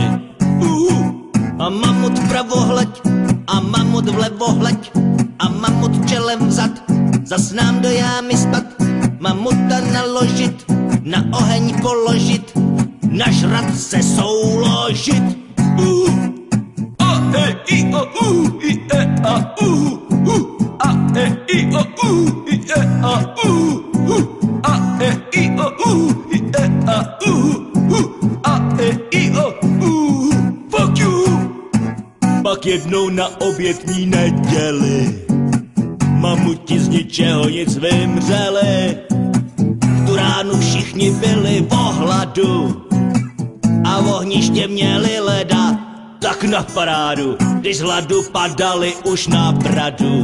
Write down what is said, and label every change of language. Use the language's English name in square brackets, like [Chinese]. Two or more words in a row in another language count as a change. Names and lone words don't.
[Czech] A mamut vpravo hleď, a mamut vlevo hleď, a mamut čelem vzad, zas nám do jámy spat, mamuta naložit, na oheň položit, nažrat se souložit. A, E, I, O, U, I, E, A, U, a, E, I, O, U, I, E, A, U, a, E, I, O, U, I, E, A, U, a, E, I, O, U. [English] Fuck you! [Czech] Pak jednou na obětní neděli mamuti z ničeho nic vymřeli. V tu ránu všichni byli v ohladu a v ohniště měli leda, tak na parádu, když z hladu padali už na bradu.